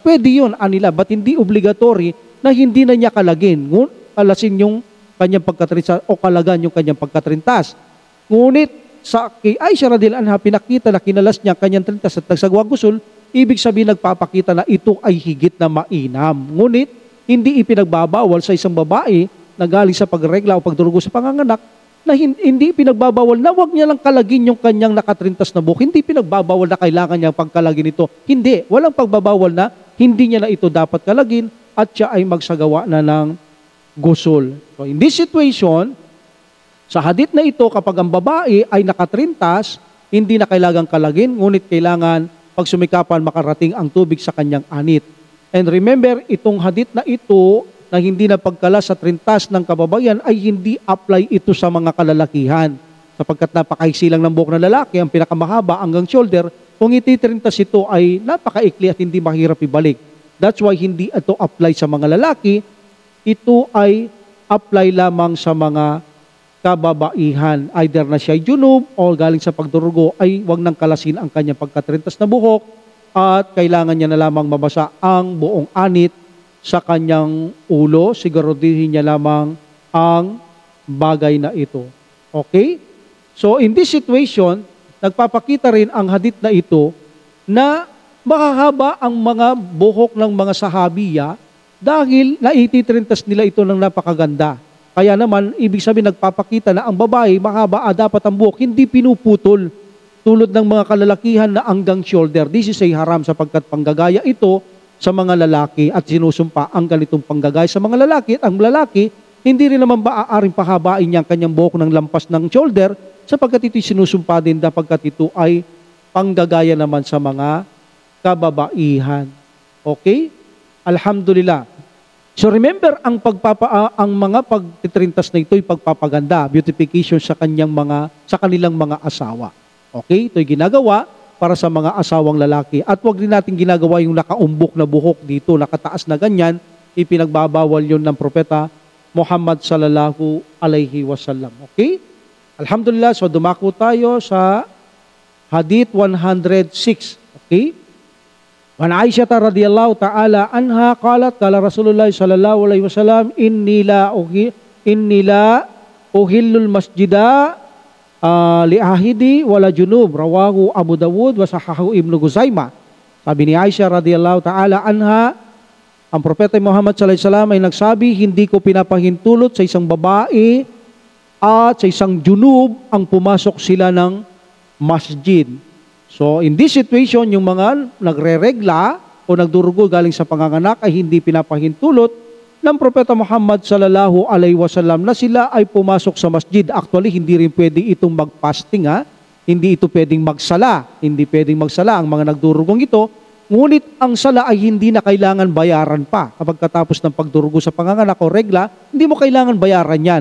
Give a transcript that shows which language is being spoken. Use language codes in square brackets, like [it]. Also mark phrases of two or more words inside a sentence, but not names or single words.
[tl] Pwede yun, anila, but hindi obligatory na hindi na niya kalasin yung kanyang pagkatrintas o kalagan yung kanyang pagkatrintas. Ngunit, sa kay Aisha [ar] رضي الله عنها, [tl] pinakita na kinalas niya kanyang trintas at nagsagawa gusul, ibig sabihin nagpapakita na ito ay higit na mainam. Ngunit, hindi ipinagbabawal sa isang babae na galing sa pagregla o pagdurugo sa panganganak na hindi pinagbabawal na wag niya lang kalagin yung kanyang nakatrintas na buhok. Hindi pinagbabawal na kailangan niya pagkalagin ito. Hindi. Walang pagbabawal na hindi niya na ito dapat kalagin at siya ay magsagawa na ng gusul. [en] So in this situation, [tl] sa hadith na ito, kapag ang babae ay nakatrintas, hindi na kailangang kalagin, ngunit kailangan pag sumikapan makarating ang tubig sa kanyang anit. [en] And remember, [tl] itong hadith na ito, na hindi na pagkalas sa trintas ng kababayan, ay hindi apply ito sa mga kalalakihan. Sapagkat napakaiksi lang ng buhok ng lalaki, ang pinakamahaba hanggang shoulder, kung ititrintas ito ay napakaikli at hindi mahirap ibalik. [en] That's why [tl] hindi ito apply sa mga lalaki. ito ay apply lamang sa mga kababaihan. Either na siya ay junub o galing sa pagdurugo ay wag nang kalasin ang kanyang pagkatrintas na buhok at kailangan niya na lamang mabasa ang buong anit sa kanyang ulo. Siguraduhin niya lamang ang bagay na ito. Okay? [en] So in this situation, [tl] nagpapakita rin ang hadith na ito na makahaba ang mga buhok ng mga sahabiya dahil naititrintas nila ito ng napakaganda. Kaya naman, ibig sabihin nagpapakita na ang babae, mahaba dapat ang buhok, hindi pinuputol tulad ng mga kalalakihan na hanggang shoulder. [en] This is a haram [tl] sapagkat panggagaya ito sa mga lalaki at sinusumpa ang ganitong panggagaya sa mga lalaki. At ang lalaki, hindi rin naman maaaring pahabain niya ang kanyang buhok ng lampas ng shoulder sapagkat ito'y sinusumpa din sapagkat ito ay panggagaya naman sa mga kababaihan. Okay? Alhamdulillah. So remember, ang mga pagtitrintas na ito'y pagpapaganda, beautification sa kanilang mga asawa. Okay? Ito'y ginagawa para sa mga asawang lalaki. At wag rin natin ginagawa yung nakaumbok na buhok dito, nakataas na ganyan, ipinagbabawal yon ng propeta Muhammad [ar] صلى الله عليه وسلم. [tl] Okay? Alhamdulillah, so dumako tayo sa Hadith 106. Okay? [ar] عن عائشة رضي الله تعالى عنها قالت قال رسول الله صلى الله عليه وسلم إني لا أحل المسجد لحائض ولا جنب، رواه أبو داود وصححه ابن خزيمة. [tl] Sabi ni Aisha [ar] رضي الله تعالى عنها, [tl] ang propeta Muhammad [ar] صلى الله عليه وسلم [tl] ay nagsabi, hindi ko pinapahintulot sa isang babae at sa isang junub ang pumasok sila ng masjid. [en] So, in this situation, [tl] yung mga nagre-regla o nagdurugo galing sa panganganak ay hindi pinapahintulot ng propeta Muhammad [ar] صلى الله عليه وسلم [tl] na sila ay pumasok sa masjid. Actually, hindi rin pwede itong mag-fasting, ha? Hindi ito pwedeng magsala. Hindi pwedeng magsala ang mga nagdurugong ito. Ngunit ang sala ay hindi na kailangan bayaran pa. Kapag katapos ng pagdurugo sa panganganak o regla, hindi mo kailangan bayaran yan.